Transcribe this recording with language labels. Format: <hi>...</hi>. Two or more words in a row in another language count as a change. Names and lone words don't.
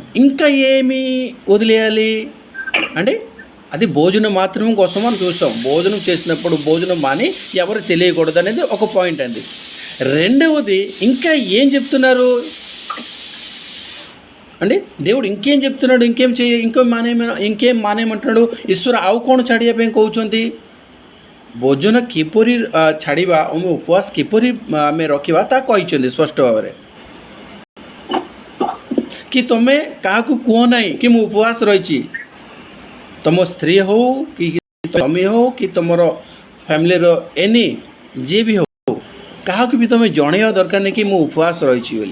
<te>ఇంకా ఏమి వదిలేయాలి అంటే అది భోజనం మాత్రం కోసం మనం చూస్తాం. భోజనం చేసినప్పుడు భోజనం మాని ఎవరు తెలియకూడదు అనేది ఒక పాయింట్ అండి. రెండవది ఇంకా ఏం చెప్తున్నారు అంటే దేవుడు ఇంకేం చెప్తున్నాడు, ఇంకేం ମାନେమంటున్నాడు।</te> <or>ଈଶ୍ୱର ଆଉ କ'ଣ ଛାଡ଼ିବା ପାଇଁ କହୁଛନ୍ତି? ଭୋଜନ କିପରି ଛାଡ଼ିବା, ଉପବାସ କିପରି ଆମେ ରଖିବା ତାହା କହିଛନ୍ତି ସ୍ପଷ୍ଟ ଭାବରେ କି ତମେ କାହାକୁ କୁହ ନାହିଁ କି ମୁଁ ଉପବାସ ରହିଛି। ତମ ସ୍ତ୍ରୀ ହଉ କି ତମେ ହଉ କି ତମର</or> <en>family any</en> <or>ଯିଏ ବି ହଉ କାହାକୁ ବି ତମେ ଜଣେଇବା ଦରକାର ନାହିଁ କି ମୁଁ ଉପବାସ ରହିଛି ବୋଲି।</or>